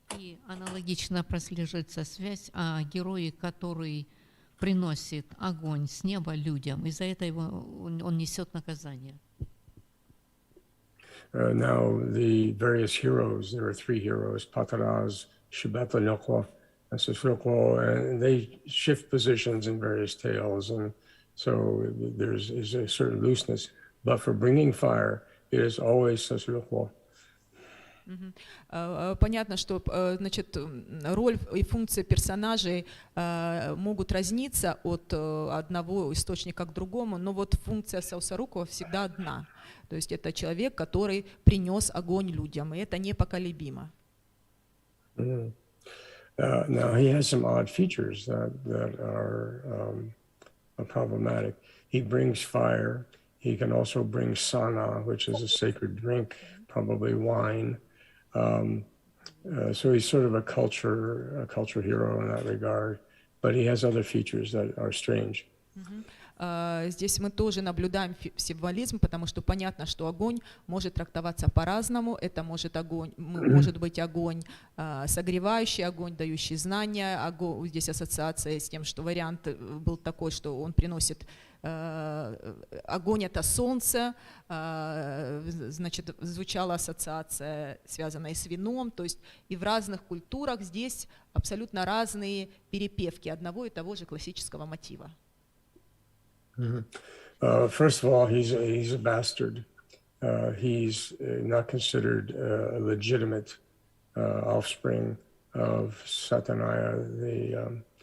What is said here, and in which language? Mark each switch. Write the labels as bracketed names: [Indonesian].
[Russian] И аналогично прослеживается связь о герое, который приносит огонь с неба людям, и за это он несет наказание. [English] Now the various heroes, there are three heroes, Pataraz, Shibata-Nyoklo, and Sisroklo, and they shift positions in various tales, and so there's a certain looseness. But for bringing fire, it is always Sisroklo. [Russian] Понятно, что значит, роль и функции персонажей могут разниться от одного источника к другому, но вот функция Саусарукова всегда одна. То есть это человек, который принес огонь людям, и это непоколебимо. [English] Now he has some odd features that are problematic. He brings fire. He can also bring sana, which is a sacred drink, probably wine. So he's sort of a culture hero in that regard, but he has other features that are strange. [Russian] Здесь мы тоже наблюдаем символизм, потому что понятно, что огонь может трактоваться по-разному. Это может быть огонь согревающий, огонь дающий знания. Здесь ассоциация с тем, что вариант был такой, что он приносит огонь — это солнце. Значит, звучала ассоциация, связанная с вином. То есть и в разных культурах здесь абсолютно разные перепевки одного и того же классического мотива. [English] First of all, he's a bastard. He's not considered a legitimate offspring of Satanaya.